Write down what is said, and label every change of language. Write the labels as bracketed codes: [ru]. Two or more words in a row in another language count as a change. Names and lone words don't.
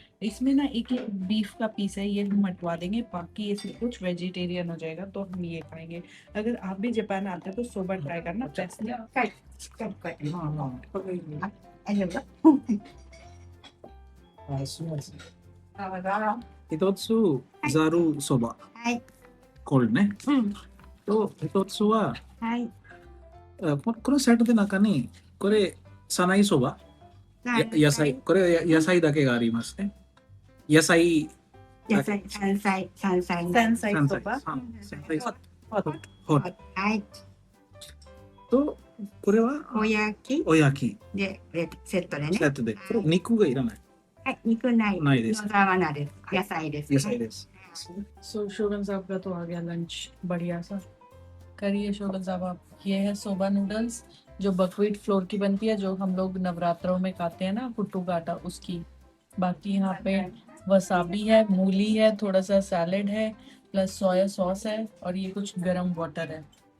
[hi] इसमें ना एक बीफ का पीस है, ये हम हटवा देंगे, बाकी ये सब कुछ वेजिटेरियन हो जाएगा, तो हम ये खाएंगे। अगर आप भी जापान आते हैं तो सोबा ट्राई करना, बेस्ट है। [ja] ひとつざるそば. コールね。と、一つは、はい。このサイトで中にこれサナイそば野菜これ野菜だけがありますね。野菜野菜、山菜、山菜の。山菜山そば。山菜ホッホッはい。とこれはおやきおやきで、セットでねセ。ットでこれ肉がいらないはい、肉ない。ないです野沢菜です。野菜です。野菜です。 [hi] सो शोगन साहब का तो आ गया लंच बढ़िया सा। करिए शोगन साहब आप। ये है सोबा नूडल्स जो [en] buckwheat flour [hi] की बनती है, जो हम लोग नवरात्रों में खाते हैं ना, पुट्टू का आटा, उसकी। बाकी यहाँ पे वसाबी है, मूली है, थोड़ा सा सैलेड है, प्लस [en] soy sauce [hi] है, और ये कुछ गरम वाटर है।